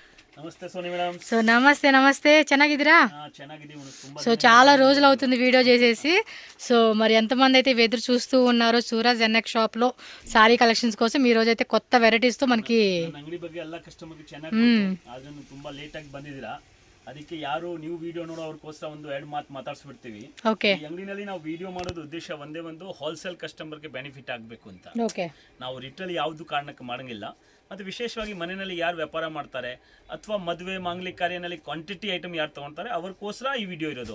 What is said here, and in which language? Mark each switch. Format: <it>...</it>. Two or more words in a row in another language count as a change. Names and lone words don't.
<kn>ನಮಸ್ತೆ ಸೋನಿ ಮೇಡಮ್.</kn> <te>సో నమస్తే ಚೆನ್ನಾಗಿದ್ದೀರಾ?</te> <kn>ಚೆನ್ನಾಗಿದ್ದೀವಿ.</kn> <te>సో చాలా రోజులు అవుతుంది వీడియో చేసేసి. సో మరి ఎంతమంది అయితే ఎదురు చూస్తూ ఉన్నారో సూరజ్ ఎన్ఎక్స్ షాప్లో</te> <en>saree collections</en> <te>కోసం ఈ రోజు అయితే కొత్త వెరైటీస్తో మనకి</te> <kn>ಅಂಗಡಿ ಬಗ್ಗೆ ಎಲ್ಲ ಕಸ್ಟಮರ್ಗೆ ಚೆನ್ನಾಗಿ ಆದ್ರೆ ತುಂಬಾ ಲೇಟ್ ಆಗಿ ಬಂದಿದ್ದೀರಾ. ಅದಕ್ಕೆ ಯಾರು ನೀವು ವಿಡಿಯೋ ನೋಡೋ ಅವ್ರಿಗೋಸ್ಕರ ಒಂದು ಎರಡು ಮಾತು ಮಾತಾಡ್ಸ್ಬಿಡ್ತೀವಿ. ಓಕೆ. ಈ ಅಂಗಡಿನಲ್ಲಿ ನಾವು ವಿಡಿಯೋ ಮಾಡೋದು ಉದ್ದೇಶ ಒಂದೇ ಒಂದು</kn> <en>wholesale customerge benefit</en> <kn>ಆಗಬೇಕು ಅಂತ. ಓಕೆ. ನಾವು ರಿಟೇಲ್ ಯಾವುದು ಕಾರಣಕ್ಕೆ ಮಾಡಂಗಿಲ್ಲ. ಮತ್ತು ವಿಶೇಷವಾಗಿ ಮನೆಯಲ್ಲಿ ಯಾರು ವ್ಯಾಪಾರ ಮಾಡ್ತಾರೆ ಅಥವಾ ಮದುವೆ ಮಾಂಗಲಿಕ ಕಾರ್ಯನಲ್ಲಿ</kn> <en>quantity item</en> <kn>ಯಾರು ತಗೊಳ್ತಾರೆ ಅವ್ರಿಗೋಸ್ಕರ ಈ ವಿಡಿಯೋ ಇರೋದು.</kn>